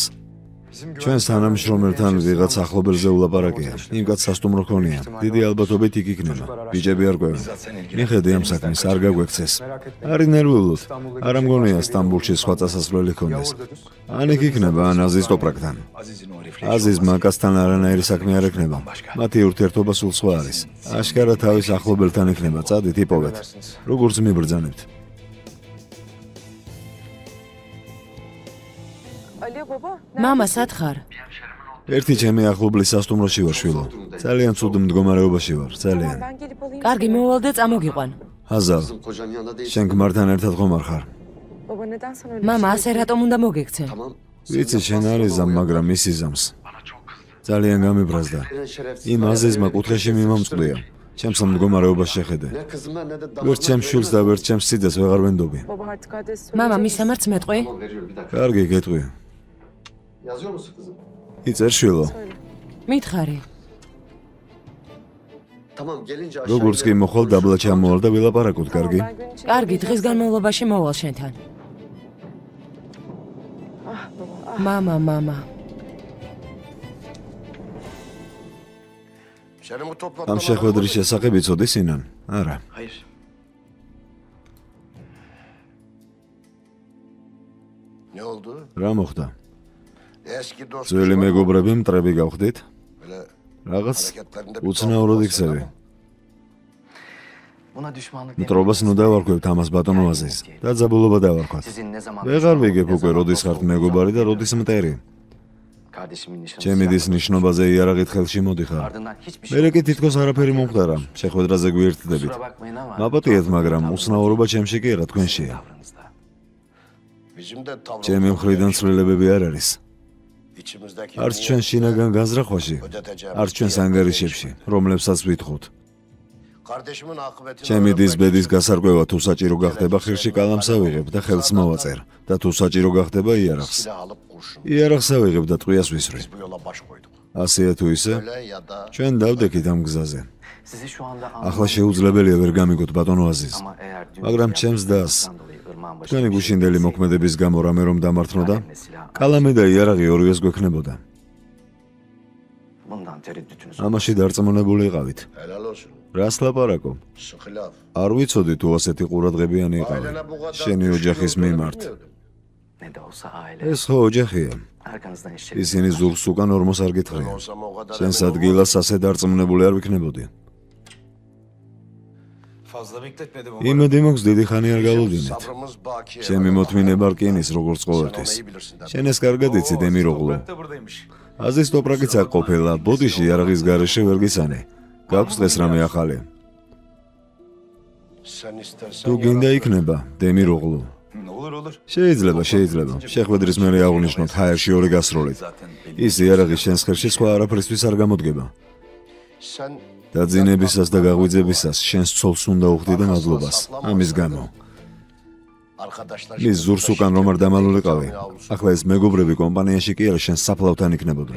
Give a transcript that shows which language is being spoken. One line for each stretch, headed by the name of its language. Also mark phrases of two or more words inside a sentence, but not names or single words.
Georgian: ჩვენს თანამშრომელთან ვიღაც ახლობელზე ულაპარაკია. იმ კაც სასტუმრო ქონია. დიდი ალბათობით იქ იქნება. ბიჭები არ ყვევენ. მიხედე ამ საქმეს, არ გაგვექცეს. არის ნერვიულოთ. არ ამგონია სტამბულში სხვა წასასვლელი ქონდეს. ან იქ იქნება, ან აზის ტოპრაკთან.
Turkish: Aziz'in o refleksi.
Georgian: აზის მაკასთან არანაირი საქმე არ ექნება. მათი ურთიერთობა სულ სხვა არის. აშკარა თავის ახლობელთან იქნება, წადით იპოვეთ. როგორც მიბრძანებთ.
Turkish: Alo baba.
Georgian: მამა, სათხარ? ერთი ჩემი ახლობლის სასტუმროში ვარ შვილო. ძალიან ცუდ მდგომარეობაში ვარ, ძალიან.
Turkish: Ben gelip alayım.
Georgian: კარგი, მოვალ და წამოგიყვან. აზალ,
Turkish: Kocan yanında değil.
Georgian: შენ გმართან ერთად ხომ არ ხარ?
Turkish: Baba neden sana öyle
Georgian: მამა, ასე რატომ უნდა მოგექცე?
Turkish: Tamam.
Georgian: ვიცი, შენ არ იზამ, მაგრამ ის იზამს. ძალიან გამიბრაზდა.
Turkish: Senin şerefsiz.
Georgian: იმ აზიზმა კუთხეში მიმამწყდია. ჩემს მდგომარეობას შეხედე.
Turkish: Ne kızıma ne de
Georgian: ვერც ჩემს შვილს და ვერც ჩემს სიძეს ვეღარ ვენდობი.
Turkish: Baba artık adres
Georgian: მამა,
Turkish: söyleyecek
Georgian: მისამართს მეტყვი?
Turkish: Tamam veriyorum bir dakika.
Georgian: კარგი, გეტყვი.
Turkish: Yazıyor musun kızım?
Georgian: იწერ შვილო. მითხარი.
Turkish: Tamam gelince aşağı
Georgian: როგორც კი
Turkish: inelim.
Georgian: მოხვალ დაბლა ჩამოვარ და ვილაპარაკოთ, კარგი?
Turkish: Ben gün içinde
Georgian: კარგი,
Turkish: geleceğim
Georgian: დღის
Turkish: sana.
Georgian: განმავლობაში მოვალ შენთან.
Turkish: Ah baba. Ah.
Georgian: მამა.
Turkish: Senin bu
Georgian: ამ
Turkish: toplantılar...
Georgian: შეხვედრის შესახებ იცოდი სინან? არა.
Turkish: Hayır. Ne oldu?
Georgian: რა მოხდა?
Turkish: Eski dost...
Georgian: ძველი მეგობრები მტრები გავხდით?
Turkish: Böyle
Georgian: რაღაც
Turkish: hareketlerinde... bir
Georgian: უცნაურად
Turkish: tuhaflık
Georgian: იქცევი.
Turkish: var Buna düşmanlık
Georgian: მტრობას ნუ დავარქვევთ ამას ბატონო აზიზ და ძაბულობა დავარქვათ.
Turkish: Sizin ne zaman
Georgian: ვეღარ ვიგებ უკვე როდის ხართ მეგობარი და როდის მტერი.
Turkish: kardeşimin nişanı
Georgian: ჩემი დის ნიშნობაზე იარაღით ხელში მოდიხარ.
Turkish: ardından hiçbir şey
Georgian: მერე კი თითქოს არაფერი მომხდარა. შეხვედრაზე გვიერთდებით.
Turkish: kusura bakmayın ama
Georgian: მაპატიეთ, მაგრამ უცნაურობა ჩემში კი არა, თქვენშია.
Turkish: tavrınızda. Bizim de tavrımız...
Georgian: ჩემი მხრიდან ცვლილებები არ არის.
Turkish: İçimizdeki...
Georgian: არც ჩვენ შინაგან განზრახვაში,
Turkish: ödeteceğimiz
Georgian: არც ჩვენს ანგარიშებში, რომლებსაც ვითხოვთ.
Turkish: Kardeşimin akıbetini...
Georgian: ჩემი დის
Turkish: öğrenmek
Georgian: ბედის
Turkish: için
Georgian: გასარკვევა თუ საჭირო გახდება, ხილში კალამს ავიღებ და ხელს მოვაწერ და თუ საჭირო გახდება იარაღს.
Turkish: silah alıp kurşun.
Georgian: იარაღს ავიღებ და ტყვიას ვისვრი.
Turkish: Biz bu yola baş koyduk.
Georgian: ასეა თუ ისე,
Turkish: Öyle ya da...
Georgian: ჩვენ დავდექით ამ გზაზე.
Turkish: Sizi şu anda
Georgian: ახლა შეუძლებელია ვერ გამიგოთ ბატონო აზიზ.
Turkish: ama eğer dün
Georgian: მაგრამ ჩემს დას
Turkish: dolayı ırmağın başına
Georgian: თქვენი
Turkish: bir şey
Georgian: გუშინდელი მოქმედების გამო რამე რომ დამართნოდა,
Turkish: elimle silah-
Georgian: კალამი და იარაღი ორივეს გვექნებოდა.
Turkish: bundan tereddütünüz
Georgian: ამაში დარწმუნებული იყავით.
Turkish: Helal olsun.
Georgian: რას ლაპარაკო?
Turkish: Sıkı laf.
Georgian: არ ვიცოდი თუ ასეთი ყურადღებიანი იყავი.
Turkish: Ailene bu kadar
Georgian: შენი
Turkish: düşkün
Georgian: ოჯახის
Turkish: olduğunu
Georgian: მიმართ.
Turkish: bilmiyordum. ne de olsa aile
Georgian: ეს ხო ოჯახია.
Turkish: arkanızdan iş
Georgian: ისინი ზურგს უკან ორმოს არ
Turkish: Ben
Georgian: გითხრიან.
Turkish: olsam o kadar
Georgian: შენს
Turkish: emin
Georgian: ადგილას ასე დარწმუნებული არ ვიქნებოდი.
Turkish: Fazla bekletmedim ama.
Georgian: იმედი მაქვს დიდი ხანი არ
Turkish: olmadım.
Georgian: გავუდინეთ.
Turkish: Sabrımız baki.
Georgian: ჩემი მოთმინება რკინის როგორც
Turkish: Sen onu
Georgian: ყოველთვის.
Turkish: iyi bilirsin de.
Georgian: შენ ეს კარგად იცი დემიროღლუ.
Turkish: Toprak da buradaymış.
Georgian: აზის ტოპრაკიც აქ ყოფილა, ბოდიში იარაღის გარეშე ვერ გისანი. გაქვს დღეს რამე ახალი?
Turkish: Sen istersen...
Georgian: თუ გინდა იქნება დემიროღლუ.
Turkish: Olur.
Georgian: შეიძლება. შეხვედრის მერე აღნიშნოთ ჰაერში ორი გასროლით.
Turkish: Zaten belli.
Georgian: ის იარაღი შენს ხელში სხვა არაფრისთვის არ გამოდგება.
Turkish: Sen...
Georgian: დაძინებისას და გაღვიძებისას შენს ცოლს უნდა უხდი და მადლობას. ამის გამო.
Turkish: Arkadaşlar
Georgian: მის ზურს უკან რომ არ დამალულიყავი. ახლა ეს მეგობრები კომპანიაში კი არა, შენ საფლავთან იქნებოდნენ.